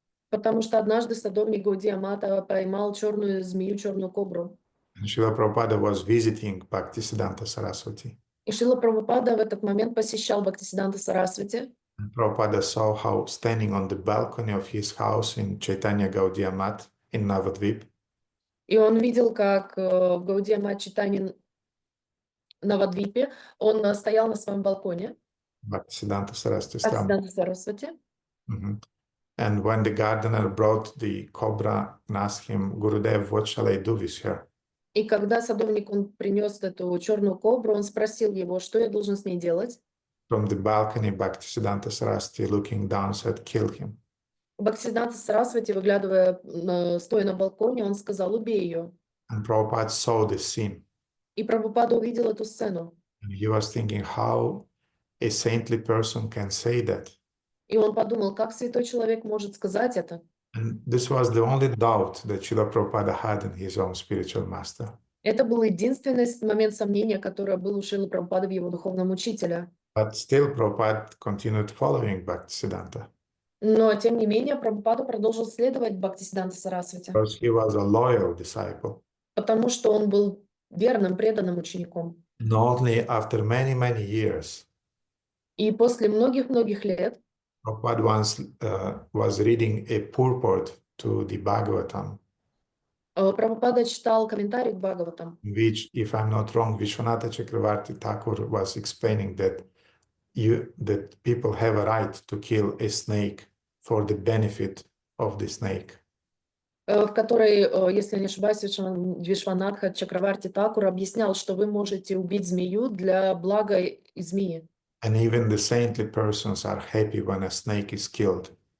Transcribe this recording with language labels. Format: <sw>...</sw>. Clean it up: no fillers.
<ru>Потому что однажды садовник Гаудия Мата поймал черную змею, черную кобру.</ru> <en>And Srila Prabhupada was visiting Bhaktisiddhanta Saraswati.</en> <ru>И Шрила Прабхупада в этот момент посещал Бхактисиданта Сарасвати.</ru> <en>And Prabhupada saw how standing on the balcony of his house in Chaitanya Gaudiya Math in Navadvip,</en> <ru>И он видел, как в Гаудия Мат Читани на Вадвипе он стоял на своем балконе,</ru> <en>Bhaktisiddhanta Saraswati.</en> <ru>Бхактисиданта Сарасвати.</ru> <en>And when the gardener brought the cobra and asked him, Gurudev, what shall I do with her?</en> <ru>И когда садовник он принес эту черную кобру, он спросил его, что я должен с ней делать.</ru> <en>From the balcony, Bhaktisiddhanta Saraswati, looking down, said, kill him.</en> <ru>Бхактисиданта Сарасвати, выглядывая, стоя на балконе, он сказал, убей ее.</ru> <en>And Prabhupada saw the scene.</en> <ru>И Прабхупада увидел эту сцену.</ru> <en>And he was thinking how a saintly person can say that.</en> <ru>И он подумал, как святой человек может сказать это.</ru> <en>And this was the only doubt that Srila Prabhupada had in his own spiritual master.</en> <ru>Это был единственный момент сомнения, который был у Шрилы Прабхупады в его духовном учителе.</ru> <en>But still Prabhupada continued following Bhaktisiddhanta.</en> <ru>Но, тем не менее, Прабхупада продолжил следовать Бхактисиданта Сарасвати,</ru> <en>Because he was a loyal disciple.</en> <ru>потому что он был верным, преданным учеником.</ru> <en>And only after many, many years,</en> <ru>И после многих-многих лет</ru> <en>Prabhupada once was reading a purport to the Bhagavatam,</en> <ru>Прабхупада читал комментарий к Бхагаватам,</ru> <en>in which, if I'm not wrong, Vishwanatha Chakravarti Thakur was explaining that people have a right to kill a snake for the benefit of the snake.</en> <ru>в которой, если не ошибаюсь, Вишванатха Чакраварти Такур объяснял, что вы можете убить змею для блага змеи.</ru> <en>And even the saintly persons are happy when a snake is killed.</en>